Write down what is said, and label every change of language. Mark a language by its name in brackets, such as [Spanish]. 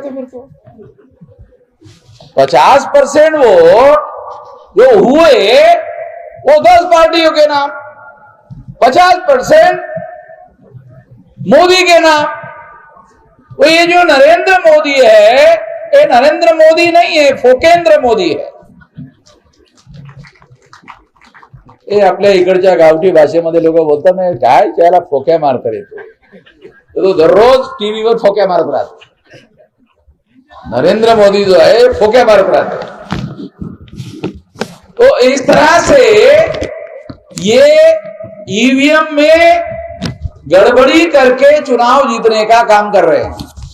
[Hindi] तो फिर तो 50% वोट जो हुए वो 10 पार्टियों के नाम, 50% मोदी के नाम। वो ये जो नरेंद्र मोदी है ये नरेंद्र मोदी नहीं है, फोकेंद्र मोदी है। [Marathi] हे आपल्या इकडच्या गावठी भाषेमध्ये लोक बोलतात ना, काय त्याला फोक्या मारकर येतो, तो दररोज टीव्हीवर फोक्या मारत राहतो। [Hindi] नरेंद्र मोदी जो है [Marathi] फोक्या मारत [Hindi] रहते। तो इस तरह से ये ईवीएम में गड़बड़ी करके चुनाव जीतने का काम कर रहे हैं।